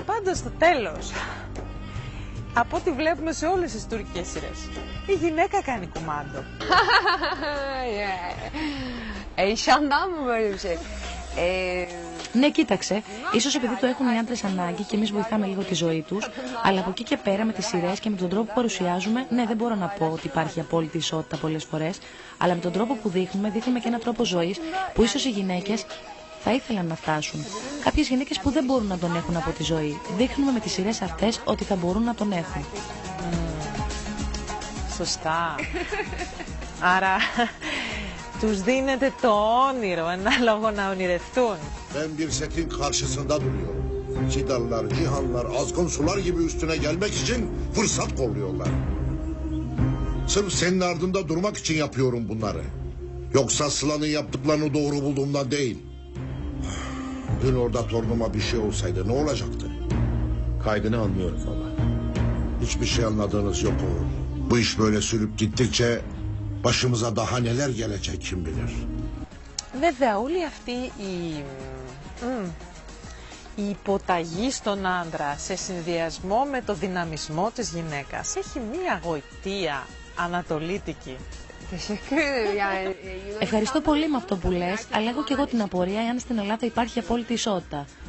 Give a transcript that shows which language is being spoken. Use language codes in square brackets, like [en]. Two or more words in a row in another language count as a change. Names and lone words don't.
[el] φτάνοντας στο τέλος, από ό,τι βλέπουμε σε όλες τις τουρκικές σειρές, η γυναίκα κάνει κουμάντο. [tr] Eyşan'dan mı böyle bir şey? [el] Ναι, κοίταξε. Ίσως επειδή το έχουν οι άντρες ανάγκη και εμείς βοηθάμε λίγο τη ζωή τους, αλλά από εκεί και πέρα με τις σειρές και με τον τρόπο που παρουσιάζουμε, ναι, δεν μπορώ να πω ότι υπάρχει απόλυτη ισότητα πολλές φορές, αλλά με τον τρόπο που δείχνουμε και έναν τρόπο ζωής που ίσως οι γυναίκες θα ήθελαν να φτάσουν. Κάποιες γυναίκες που δεν μπορούν να τον έχουν από τη ζωή. Δείχνουμε με τις σειρές αυτές ότι θα μπορούν να τον έχουν. Σωστά. Άρα τους δίνετε το όνειρο, ένα λόγο να ονειρευτούν. [tr] Ben bir setin karşısında duruyorum. Cidarlar, cihanlar, azgın sular gibi üstüne gelmek için fırsat kolluyorlar. Sırf senin ardında durmak için yapıyorum bunları. Yoksa Sıla'nın yaptıklarını doğru bulduğumdan değil. Dün orada torunuma bir şey olsaydı ne olacaktı? Kaygını anlıyorum baba. Hiçbir şey anladığınız yok oğlum. Bu iş böyle sürüp gittikçe başımıza daha neler gelecek kim bilir. [el] Βέβαια, όλη αυτή η υποταγή στον άντρα σε συνδυασμό με το δυναμισμό της γυναίκας έχει μία γοητεία ανατολίτικη. Ευχαριστώ πολύ με αυτό που λες, αλλά έχω και εγώ την απορία εάν στην Ελλάδα υπάρχει απόλυτη ισότητα.